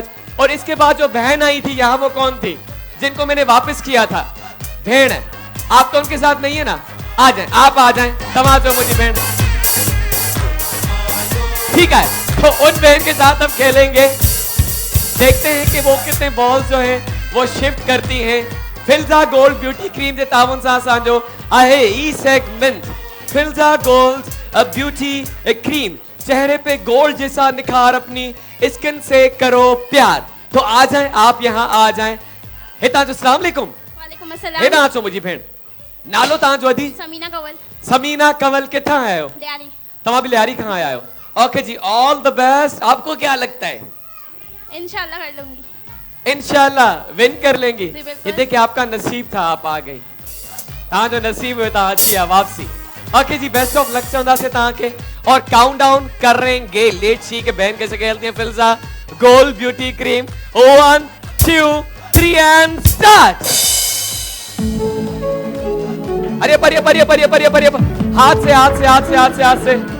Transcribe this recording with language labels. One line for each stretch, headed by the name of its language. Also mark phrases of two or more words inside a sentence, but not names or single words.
Urdu: اور اس کے بعد جو بہن آئی تھی یہاں وہ کون تھی جن کو میں نے واپس کیا تھا. بھیڑ آپ تو ان کے ساتھ نہیں ہے نا، آ جائیں، آپ آ جائیں، تماچو مجھے بہن. ٹھیک ہے، تو ان بہن کے ساتھ ہم کھیلیں گے، دیکھتے ہیں کہ وہ کتنے بالز جو ہیں وہ شفٹ کرتی ہیں.
Sindhi: फिल्जा गोल्ड ब्यूटी क्रीम जे तावन सां असांजो आहे ई सेगमेंट फिल्जा गोल्ड ब्यूटी क्रीम।
Urdu: چہرے پہ گولڈ جیسا نکھار اپنی اسکن سے کرو پیار. تو آ جائیں، آپ یہاں آ جائیں.
Sindhi: हितां जो
Arabic: السلام علیکم. वालेकुम
Sindhi: हेॾां अचो मुंहिंजी भेण। नालो तव्हांजो अदी? समीना कंवल। समीना कंवल किथां आया हो? लियारी। तव्हां भी लियारी खां आया हो? ओके जी,
English: all the best.
Urdu: آپ کو کیا لگتا ہے?
Arabic: ان شاء اللہ
Urdu: کر لوں گی.
Arabic: ان شاء اللہ
Urdu: ون کر لیں گی. جی، بالکل. یہ دیکھیے آپ کا نصیب تھا، آپ آ گئی.
Sindhi: तव्हां जो नसीब हुआ था अची आहे वापसी। ओके जी,
English: best of luck
Sindhi: चवंदासीं तव्हांखे।
Urdu: اور کاؤنٹ ڈاؤن کریں گے
English: let's see
Urdu: کہ بہن کیسے کھیلتی ہے فلزا گولڈ بیوٹی کریم.
English: 1 2 3 and start.
Urdu: ارے پر پر پر پر پر ہاتھ سے ہاتھ سے ہاتھ سے ہاتھ سے ہاتھ سے.